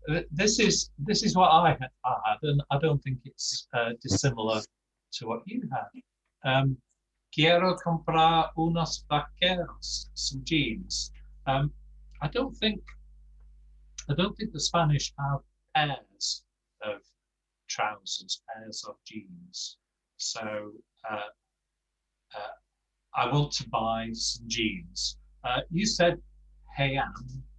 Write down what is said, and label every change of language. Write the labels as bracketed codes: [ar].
[en] This is what I had, and I don't think it's dissimilar to what you had. [es] Quiero comprar unos vaqueros, [en] some jeans. I don't think the Spanish have pairs of trousers, pairs of jeans. So I want to buy some jeans. You said heyans.